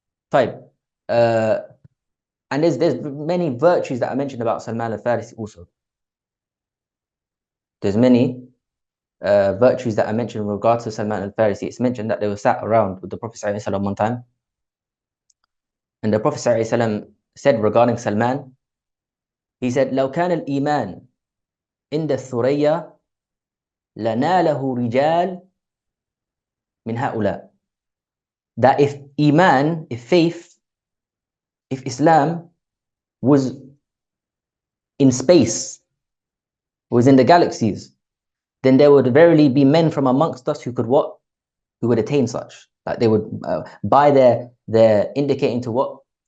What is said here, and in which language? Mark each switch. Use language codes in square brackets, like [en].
[en] Fine. And there's many virtues that are mentioned about Salman al-Farisi also. There's many virtues that are mentioned in regards to Salman al-Farisi. It's mentioned that they were sat around with the Prophet ﷺ one time. And the Prophet ﷺ said regarding Salman, he said, [ar] لو كان الإيمان عند الثريا لناله رجال من هؤلاء. [en] That if Iman, if faith, if Islam was in space, was in the galaxies, then there would verily be men from amongst us who could what? Who would attain such. Like they would, by their indicating to what?